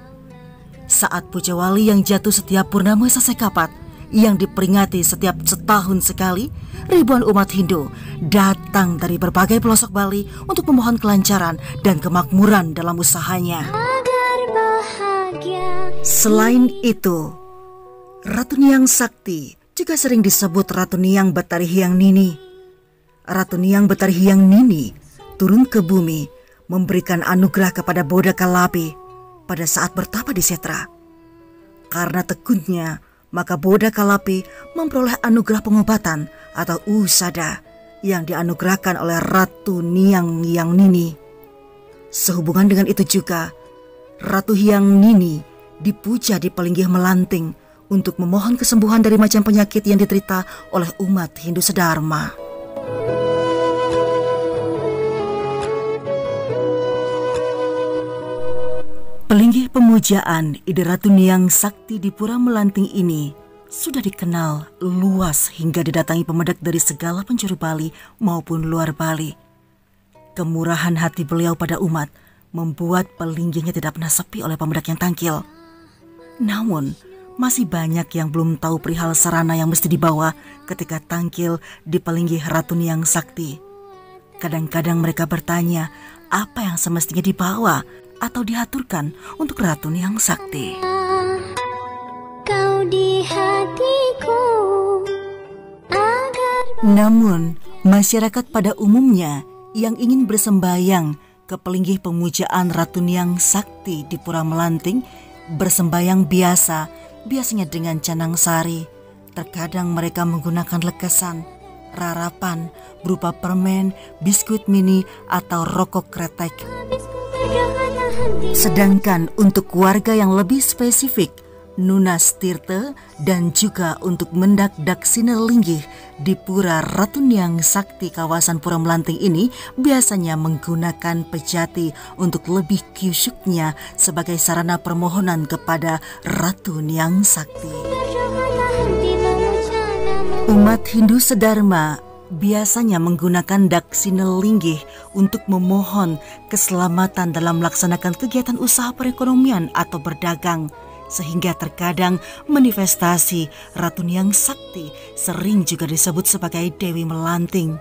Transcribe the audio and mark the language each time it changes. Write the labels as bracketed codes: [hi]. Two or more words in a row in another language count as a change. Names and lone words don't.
[id] Saat Puja Wali yang jatuh setiap purnama Sasekapat, yang diperingati setiap setahun sekali, ribuan umat Hindu datang dari berbagai pelosok Bali untuk memohon kelancaran dan kemakmuran dalam usahanya. Selain itu, Ratu Niang Sakti juga sering disebut Ratu Niang Betari Hyang Nini. Ratu Niang Betari Hyang Nini turun ke bumi memberikan anugerah kepada Boda Kalapi pada saat bertapa di Setra. Karena tekunnya, maka Boda Kalapi memperoleh anugerah pengobatan atau usada yang dianugerahkan oleh Ratu Niang Hyang Nini. Sehubungan dengan itu juga, Ratu Hyang Nini dipuja di Pelinggih Melanting untuk memohon kesembuhan dari macam penyakit yang diderita oleh umat Hindu sedharma. Pelinggih pemujaan ide Ratu Niang Sakti di Pura Melanting ini sudah dikenal luas hingga didatangi pemedek dari segala penjuru Bali maupun luar Bali. Kemurahan hati beliau pada umat membuat pelinggihnya tidak pernah sepi oleh pemedek yang tangkil. Namun, masih banyak yang belum tahu perihal sarana yang mesti dibawa ketika tangkil di Pelinggih Ratu Niang Sakti. Kadang-kadang mereka bertanya apa yang semestinya dibawa atau diaturkan untuk Ratu Niang Sakti. Kau di hatiku Namun, masyarakat pada umumnya yang ingin bersembayang ke Pelinggih pemujaan Ratu Niang Sakti di Pura Melanting bersembayang biasanya dengan canang sari. Terkadang mereka menggunakan lekesan, rarapan berupa permen, biskuit mini atau rokok kretek. Sedangkan untuk warga yang lebih spesifik, [ban] Nunas Tirte [id] dan juga untuk mendak Daksina Linggih di Pura Ratu Niang Sakti kawasan Pura Melanting ini biasanya menggunakan pejati untuk lebih kyusuknya sebagai sarana permohonan kepada Ratu Niang Sakti. Umat Hindu sedharma biasanya menggunakan Daksina Linggih untuk memohon keselamatan dalam melaksanakan kegiatan usaha perekonomian atau berdagang, sehingga terkadang manifestasi Ratu Niang Sakti sering juga disebut sebagai Dewi Melanting.